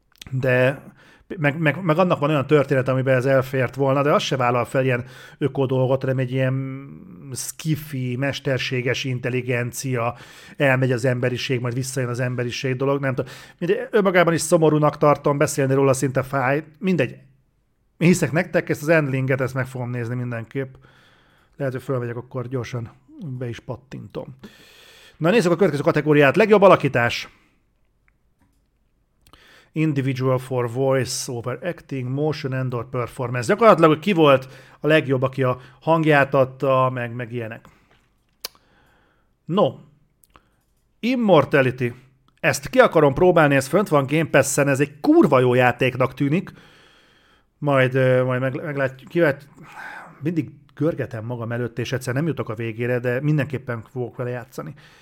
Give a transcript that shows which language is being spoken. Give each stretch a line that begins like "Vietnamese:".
Hungarian: De meg annak van olyan történet, amiben ez elfért volna, de az se vállal fel ilyen öko dolgot, hanem egy ilyen skifi, mesterséges intelligencia, elmegy az emberiség, majd visszajön az emberiség dolog, nem tudom. Önmagában is szomorúnak tartom, beszélni róla szinte fáj, mindegy. Én hiszek nektek, ezt az Endlinget, ezt meg fogom nézni mindenképp. Lehet, hogy fölmegyek, akkor gyorsan be is pattintom. Na nézzük a következő kategóriát, legjobb alakítás.
English: Individual for voice over acting, motion and or performance.
Hungarian: Gyakorlatilag, hogy ki volt a legjobb, aki a hangját adta, meg ilyenek. No. Immortality. Ezt ki akarom próbálni, ez fönt van Game Pass-en, ez egy kurva jó játéknak tűnik. Majd meglátjuk. Mindig görgetem magam előtt, és egyszer nem jutok a végére, de mindenképpen fogok vele játszani.